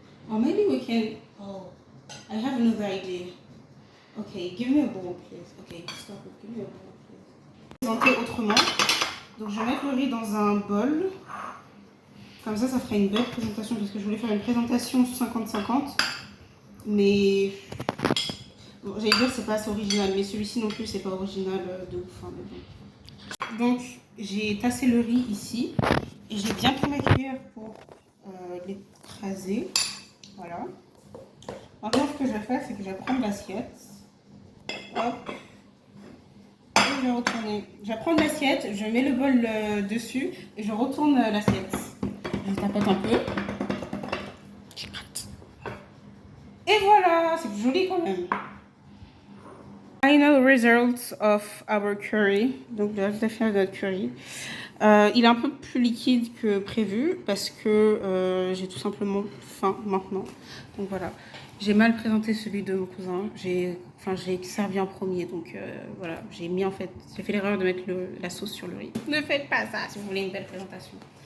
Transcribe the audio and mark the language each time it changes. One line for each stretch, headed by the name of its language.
English: Or maybe we can. Oh, I have another idea. Okay, give me a bowl, please. Okay, stop it. Give me a bowl, please.
French: Présenter autrement. Donc, je vais mettre le riz dans un bol. Comme ça ferait une belle présentation parce que je voulais faire une présentation 50-50. Mais bon, j'allais dire que c'est pas assez original, mais celui-ci non plus c'est pas original de ouf. Hein, mais bon. Donc j'ai tassé le riz ici et j'ai bien pris ma cuillère pour l'écraser. Voilà. Maintenant ce que je vais faire c'est que je vais prendre l'assiette. Hop. Et je vais retourner. Je vais prendre l'assiette, je mets le bol dessus et je retourne l'assiette. Je tapette un peu. Et voilà, c'est joli quand même.
English: Final results of our curry.
French: Donc le résultat final de notre curry. Il est un peu plus liquide que prévu parce que j'ai tout simplement faim maintenant. Donc voilà. J'ai mal présenté celui de mon cousin. J'ai servi en premier. Donc voilà. J'ai fait l'erreur de mettre la sauce sur le riz. Ne faites pas ça si vous voulez une belle présentation.